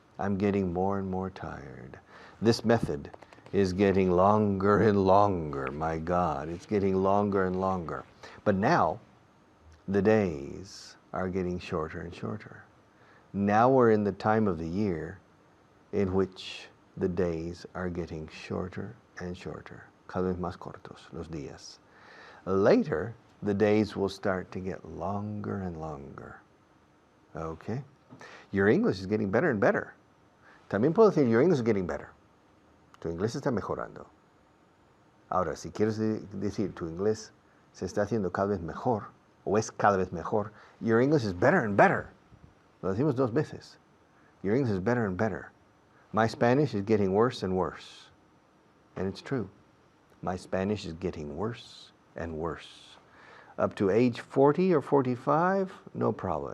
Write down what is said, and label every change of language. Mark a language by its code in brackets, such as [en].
[en] I'm getting more and more tired. This method is getting longer and longer. My God, it's getting longer and longer. But now, the days are getting shorter and shorter. Now we're in the time of the year in which the days are getting shorter and shorter. [es] Cada vez más cortos los días. [en] Later, the days will start to get longer and longer. Okay? Your English is getting better and better. [es] También puedo decir, [en] your English is getting better. [es] Tu inglés está mejorando. Ahora, si quieres decir tu inglés se está haciendo cada vez mejor, o es cada vez mejor. [en] Your English is better and better. [es] Lo decimos dos veces. [en] Your English is better and better. My Spanish is getting worse and worse. And it's true. My Spanish is getting worse and worse. Up to age 40 or 45, no problem.